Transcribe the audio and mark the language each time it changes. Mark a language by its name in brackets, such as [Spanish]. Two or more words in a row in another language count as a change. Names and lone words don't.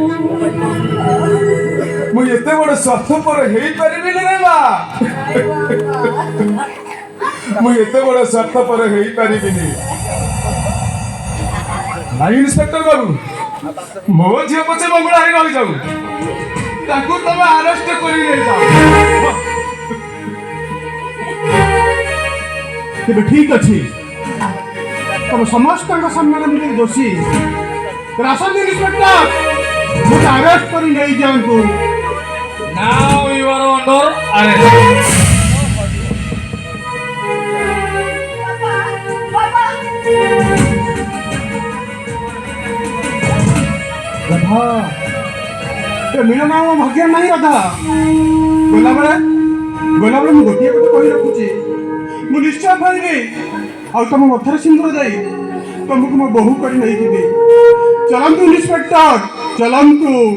[Odia] ମୁଁ ଏତେ ବଡ଼ ସ୍ୱାର୍ଥପର ହେଇ ପାରିବିନି ରେ ମା ମୁଁ ଏତେ ବଡ଼ ସ୍ୱାର୍ଥପର ହେଇ ପାରିବିନି ନାହିଁ ଇନ୍ସପେକ୍ଟର ବାବୁ ମୋ ଝିଅ ପଛେ ମଙ୍ଗଳା ହେଇ ରହି ଯାଉ ତାକୁ ତୁମେ ଆରେଷ୍ଟ କରି ନେଇ ଯାଅ ତେବେ ଠିକ ଅଛି ତମ ସମସ୍ତଙ୍କ ସାମ୍ନାରେ ମୁଁ ଦୋଷୀ ଆସନ୍ତୁ ଇନ୍ସପେକ୍ଟର ମୋତେ ଆରେଷ୍ଟ କରି ନେଇଯାଆନ୍ତୁ [English] Now you are under arrest. [Odia] বাবা ରାଧା ଏ ମିଳନ ଆମ ଭାଗ୍ୟ ନାହିଁ ରାଧା ଗଲାବେଳେ ମୁଁ ଗୋଟିଏ କଥା କହି ରଖୁଛି ମୁଁ ନିଶ୍ଚୟ ପାଇବି ଆଉ ତମ ମଥାରେ ସିନ୍ଦୁର ଦେଇ ତମକୁ ମୋ ବୋହୂ କରି ନେଇଯିବି ଚଲନ୍ତୁ ଇନ୍ସପେକ୍ଟର ଚଲନ୍ତୁ